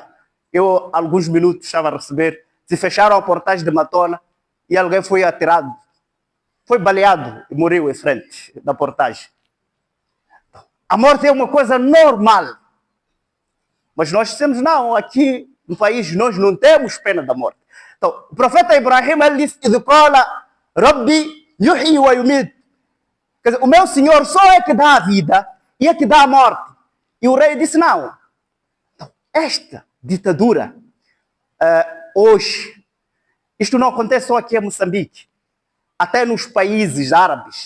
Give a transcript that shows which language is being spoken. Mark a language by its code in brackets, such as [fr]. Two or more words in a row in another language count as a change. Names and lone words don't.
[pt] Eu, há alguns minutos, estava a receber, se fecharam a portagem de Matola e alguém foi atirado. Foi baleado e morreu em frente da portagem. A morte é uma coisa normal. Mas nós dizemos, não, aqui no país nós não temos pena da morte. Então, o profeta Ibrahim, ele disse, [ar] ربي يحيي ويميت. [pt] Quer dizer, o meu Senhor só é que dá a vida e é que dá a morte. E o rei disse, não. Então, esta ditadura, hoje, isto não acontece só aqui em Moçambique. Até nos países árabes.